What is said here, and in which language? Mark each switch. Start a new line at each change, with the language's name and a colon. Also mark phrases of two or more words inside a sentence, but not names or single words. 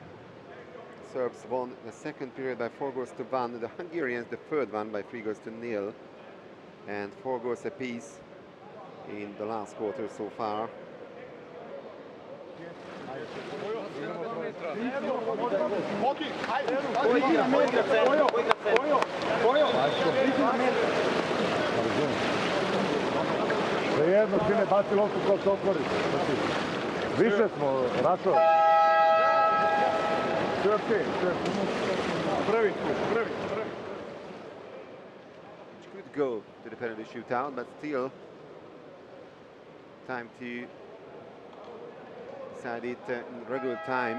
English: Serbs won the second period by 4-1. The Hungarians the third one by 3-0. And 4 goals apiece in the last quarter so far.
Serbian: Jedno, sine, baci loptu ko se otvori. Više smo, Rašo. Sve okej, sve. Prvi.
English: Which could go to the penalty shootout, but still time to decide it in regular time.